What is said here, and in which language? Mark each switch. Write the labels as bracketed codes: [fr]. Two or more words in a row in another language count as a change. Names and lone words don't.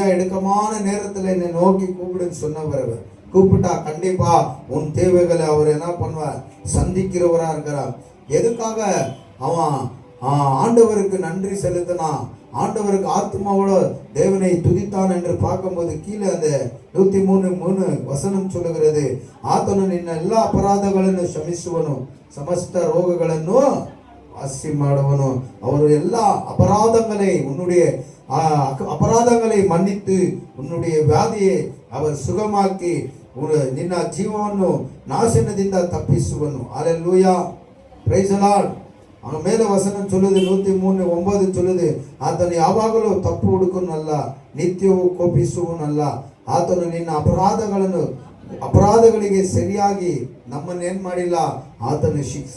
[ta] இடுக்கமான நேரத்தில் என்னை நோக்கி கூப்பிடுன்னு சொன்னவர், கூப்பிட்டா கண்டிப்பா உன் தேவைகளை அவர் என்ன பண்ணுவார்? சந்திக்கிறவரா இருக்கிறார். எதுக்காக அவன் ஆண்டவருக்கு நன்றி செலுத்தினா, ஆண்டவருக்கு ஆத்மாவோட தேவனை துதித்தான் என்று பார்க்கும்போது கீழே அந்த 103 ವಚನ சொல்லுகிறது, [kn] ಆತನು ನಿನ್ನ ಎಲ್ಲ ಅಪರಾಧಗಳನ್ನು ಕ್ಷಮಿಸುವನು, ಸಮಸ್ತ ರೋಗಗಳನ್ನು வாசி ಮಾಡುವನು. [ta] அவர் எல்லா உன்னுடைய அபராதங்களை மன்னித்து உன்னுடைய வியாதியை அவர் சுகமாக்கி [kn] ನಿನ್ನ ಜೀವವನ್ನು ನಾಶನದಿಂದ ತಪ್ಪಿಸುವನು. [en] அல்லேலூயா, Praise the Lord. [kn] ಅವನ ಮೇಲೆ ವಚನ சொல்லுது 103:9 சொல்லுது, ಆತನು ಯಾವಾಗಲೂ ತಪ್ಪು ಹುಡುಕನಲ್ಲ, ನಿತ್ಯವೂ ಕೋಪಿಸುವನಲ್ಲ. ಆತನು ನಿನ್ನ ಅಪರಾಧಗಳಿಗೆ ಸರಿಯಾಗಿ ನಮ್ಮನ್ನೇನು ಮಾಡಿಲ್ಲ, ಆತನು ಶಿಕ್ಷಿಸಿಲ್ಲ.